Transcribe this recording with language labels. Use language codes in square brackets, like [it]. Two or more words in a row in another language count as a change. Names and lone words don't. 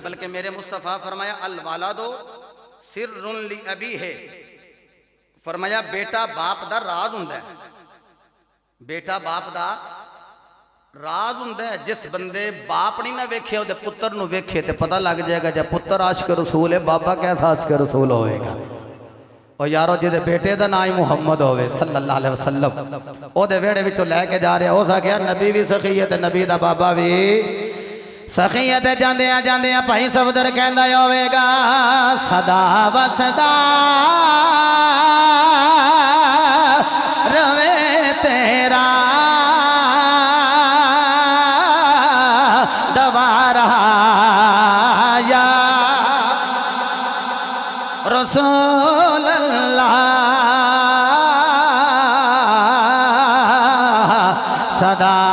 [pa] بلکہ میرے مصطفیٰ فرمایا [ar] الولد سر لأبي [pa] ہے فرمایا بیٹا باپ دا راز ہوندا ہے بیٹا باپ دا راز ہوندا ہے. جس بندے باپ نہیں نہ ویکھے اوہدے پتر نوں ویکھے تے پتہ لگ جائے گا جب پتر عاشق رسول ہے بابا کیسا عاشق رسول ہوئے گا. اور یارو جہدے بیٹے دا نام محمد ہووے [ar] صلى الله عليه وسلم [pa] اوہدے ویہڑے وچوں لے کے جا رہا ہو سکیا نبی بھی سخی ہے تے نبی دا بابا بھی سخی ہے تے جاندیاں جاندیاں بھائی صفدر کہندا ہووے گا سدا وسدا رہوے تیرا دوارا [ar] يا رسول الله [pa] सदा